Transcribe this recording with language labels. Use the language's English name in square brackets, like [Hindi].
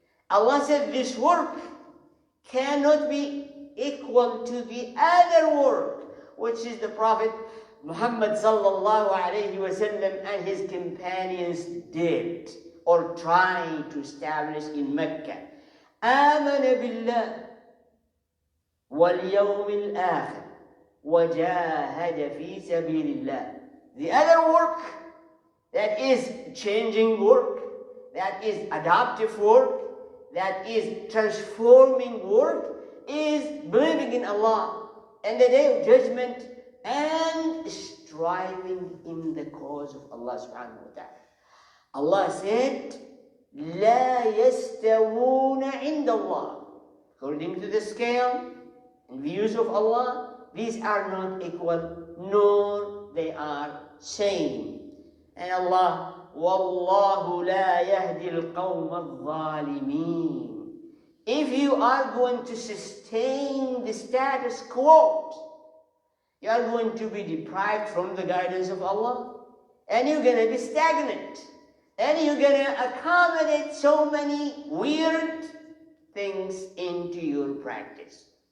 [English] Allah said this work cannot be equal to the other work, which is the Prophet Muhammad sallallahu alayhi wasallam and his companions did or tried to establish in Mecca. [Arabic] آمن بالله واليوم الآخر وجاهد في سبيل الله. [English] The other work, that is changing work, that is adaptive work, that is transforming work, is believing in Allah and the Day of Judgment and striving in the cause of Allah subhanahu wa ta'ala. Allah said, [Arabic] لا يستوون عند الله. [English] According to the scale and views of Allah, these are not equal, nor they are same. And Allah, [Arabic] وَاللَّهُ لَا يَهْدِي الْقَوْمَ الظَّالِمِينَ. [English] If you are going to sustain the status quo, you are going to be deprived from the guidance of Allah, and you're going to be stagnant, and you're going to accommodate so many weird things into your practice.